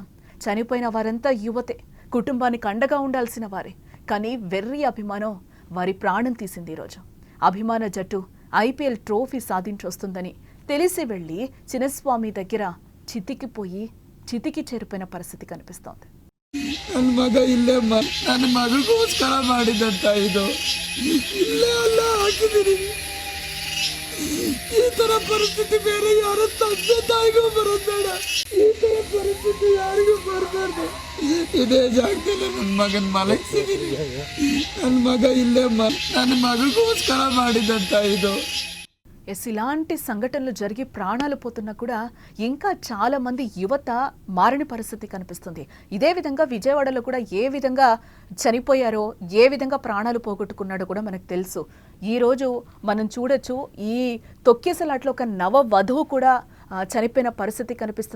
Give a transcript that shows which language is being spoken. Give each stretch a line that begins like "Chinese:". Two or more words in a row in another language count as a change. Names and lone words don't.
Telugu: చనిపోయిన వారంతా యువతే, కుటుంబానికి అండగా ఉండాల్సిన వారే. కానీ వెర్రి అభిమానం వారి ప్రాణం తీసింది. ఈరోజు అభిమాన జట్టు ఐపీఎల్ ట్రోఫీ సాధించొస్తుందని తెలిసి వెళ్ళి చిన్నస్వామి దగ్గర చితికి చేరిపోయిన పరిస్థితి కనిపిస్తోంది.
Kannada: ನನ್ನ ಮಗ ಇಲ್ಲೇ ನನ್ನ ಮಗಗೋಸ್ಕರ ಮಾಡಿದಂತ ಇದು ಇಲ್ಲೇ ಅಲ್ಲ ಹಾಕಿದ್ದೀನಿ. ಈ ತರ ಪರಿಸ್ಥಿತಿ ಬೇರೆ ಯಾರ ತಂದೆ ತಾಯಿಗೂ ಬರೋದು ಬೇಡ. ಈ ತರ ಪರಿಸ್ಥಿತಿ ಯಾರಿಗೂ ಬರಬಾರ್ದು. ಇದೇ ಜಾಗದಲ್ಲಿ ನನ್ನ ಮಗನ ಮಲಗಿಸಿದ್ದೀನಿ. ನನ್ನ ಮಗ ಇಲ್ಲೇ ನನ್ನ ಮಗಗೋಸ್ಕರ ಮಾಡಿದಂತ ಇದು.
Telugu: ఎస్, ఇలాంటి సంఘటనలు జరిగి ప్రాణాలు పోతున్నా కూడా ఇంకా చాలా మంది యువత మారని పరిస్థితి కనిపిస్తుంది. ఇదే విధంగా విజయవాడలో కూడా ఏ విధంగా చనిపోయారో, ఏ విధంగా ప్రాణాలు పోగొట్టుకున్నాడో కూడా మనకు తెలుసు. ఈరోజు మనం చూడొచ్చు, ఈ తొక్కిసలాట్లో ఒక నవ వధువు కూడా చనిపోయిన పరిస్థితి కనిపిస్తుంది.